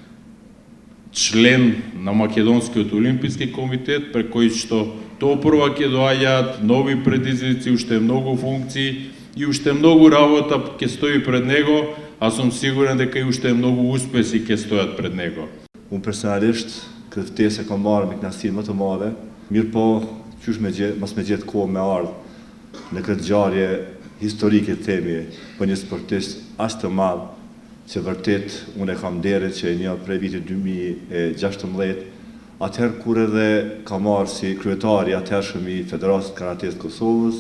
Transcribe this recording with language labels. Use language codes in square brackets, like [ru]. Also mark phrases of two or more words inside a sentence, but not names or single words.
[mk] член на Македонскиот олимписки комитет, преку кој што топрва ќе доаѓаат нови предизвици, уште многу функции и уште многу работа ќе стои пред него, а сум сигурен дека и уште многу успеси ќе стојат пред него. [sq] Unë personalisht, këtë ftesë e kam marrë me kënaqësinë më të madhe, mirë po, qysh mas me gjetë kohë me ardhë në këtë ngjarje historike themi për një sportist as të madh, që vërtet unë e kam nderit që e njoh prej vitit 2016, atëherë kur edhe ka marrë si kryetari atëhershëm i Federatës Karates Kosovës.